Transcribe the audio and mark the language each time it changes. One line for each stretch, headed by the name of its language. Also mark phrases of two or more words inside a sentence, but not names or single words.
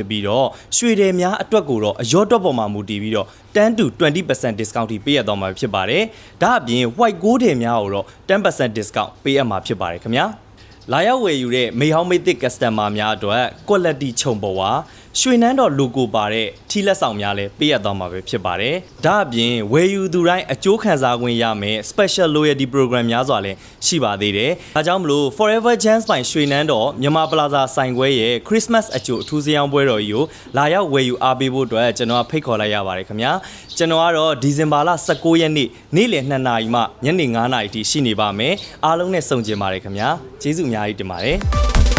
Burmese: ပြီးတော့ရွှေတယ်များအတွက်ကိုတော့အရော့တွက်ပေါ်မှာမူတည်ပြီးတော့
English: 10 to 20% discount
Burmese: ထိပေးရတော့မှာဖြစ်ပါတယ်။ဒါ့အပြင်
English: white gold
Burmese: တွေများကိုတော့10% discount ပေးရ မှာဖြစ်ပါတယ်ခင်ဗျာ။လာရောက်ဝယ်ယူတဲ့မေဟောင်းမိတ်သစ် customer များအတွက် quality ခြုံပေါ်ဝါရွှေနန်းတော် logo ပါတဲ့ထီလက်ဆောင် များလည်းပေးရတော့မှာပဲဖြစ်ပါတယ်။ဒါ့အပြင်ဝယ်ယူသူတိုင်းအကျိုးခံစားခွင့်ရမယ်
English: special loyalty program
Burmese: များစွာလည်းရှိပါသေးတယ်။ဒါကြောင့်မလို့ Forever Gems ပိုင်ရွှေနန်းတော်မြန်မာပလာဇာဆိုင်ခွဲရဲ့ Christmas အကြိုအထူးစရောင်းပွဲတော်ကြီးကိုလာရောက်ဝယ်ယူအားပေးဖို့အတွက်ကျွန်တော်ဖိတ်ခေါ်လိုက်ရပါတယ်ခင်ဗျာ။ကျွန်တော်ကတော့ဒီဇင်ဘာလ19ရက်နေ့လယ်2နာရီမှညနေ9နာရီထိရှိနေပါမယ်။အားလုံးနဲ့ဆုံကျင်ပါတယ်ခင်ဗျာ။ကျေးဇူးအများကြီးတင်ပါတယ်။